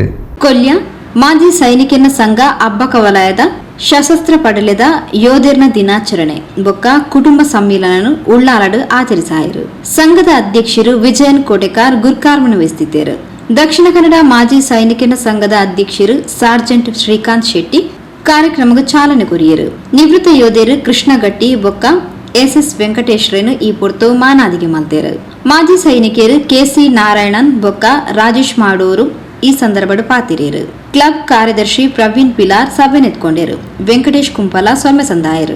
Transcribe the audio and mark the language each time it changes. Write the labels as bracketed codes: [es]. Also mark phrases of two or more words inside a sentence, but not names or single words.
[tcy] ಕೊಲ್ಯ ಮಾಜಿ ಸೈನಿಕರ ಸಂಘ ಅಬ್ಬಕ ವಲಯದ ಸಶಸ್ತ್ರ ಪಡೆದ ಯೋಧರ ದಿನಾಚರಣೆ ಬೊಕ್ಕ ಕುಟುಂಬ ಸಮ್ಮೇಳನ ಉಳ್ಳಾಲಡು ಆಚರಿಸಾಯಿರು. [kn] ಸಂಘದ ಅಧ್ಯಕ್ಷರು ವಿಜಯನ್ ಕೋಟೆಕಾರ್ ಗುರ್ಕಾರ್ಮನ ವಹಿಸಿದ್ದರು. [tcy] ದಕ್ಷಿಣ ಕನ್ನಡ ಮಾಜಿ ಸೈನಿಕರ ಸಂಘದ ಅಧ್ಯಕ್ಷರು ಸಾರ್ಜೆಂಟ್ ಶ್ರೀಕಾಂತ್ ಶೆಟ್ಟಿ ಕಾರ್ಯಕ್ರಮಕ್ಕೆ ಚಾಲನೆ ಕೊರಿಯರು. ನಿವೃತ್ತ ಯೋಧರು ಕೃಷ್ಣಗಟ್ಟಿ ಬೊಕ್ಕ ಎಸ್ಎಸ್ ವೆಂಕಟೇಶ್ವರನು ಈ ಪೊರ್ತು ಮಾನಾದಿಗೆ ಮಲ್ತೇರು. ಮಾಜಿ ಸೈನಿಕರು ಕೆಸಿ ನಾರಾಯಣನ್ ಬೊಕ್ಕ ರಾಜೇಶ್ ಮಾಡೂರು ಈ ಸಂದರ್ಭದ ಪಾತಿರೇರು. ಕ್ಲಬ್ ಕಾರ್ಯದರ್ಶಿ ಪ್ರವೀಣ್ ಪಿಲಾರ್ ಸಭೆ ನೆತ್ಕೊಂಡರು. ವೆಂಕಟೇಶ್ ಕುಂಪಲ ಸೊಲ್ಮೆ ಸಂದಾಯರು.